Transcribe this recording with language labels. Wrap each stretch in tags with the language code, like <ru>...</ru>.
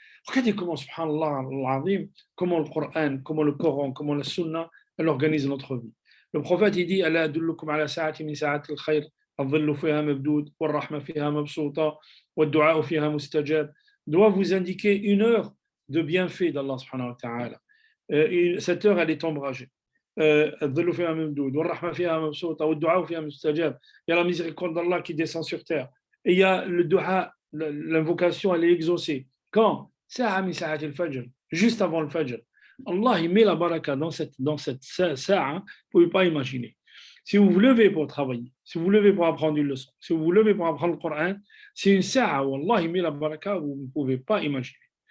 <fr>Regardez comment, subhanallah, comment le Coran, comment le Coran, comment la Sunna, elle organise notre vie. Le prophète, il dit,</fr> <ar>Ala adullukum ala sa'atin min sa'at al-khayr. الظل فيها مبدود والرحمة فيها مبسوطة والدعاء فيها مستجاب,</ar> <fr>doit vous indiquer une heure de bienfait d'Allah subhanahu wa ta'ala. Cette heure, elle est ombragée.</fr> <ar>الظل فيها مبدود والرحمة فيها مبسوطة والدعاء فيها مستجاب.</ar> <fr>Il y a la miséricorde d'Allah qui descend sur terre. Et il y a le dua, l'invocation, elle est exaucée. Quand?</fr> <ar>Sa'a min sa'at al-fajr,</ar> <fr>juste avant le fajr. Allah, il met la baraka dans cette sa'a, vous ne pouvez pas imaginer. Si vous vous levez pour travailler, si vous vous levez pour apprendre une leçon, si vous vous levez pour apprendre le Coran, c'est une sa'a où Allah il met la baraka où vous ne pouvez pas imaginer.</fr>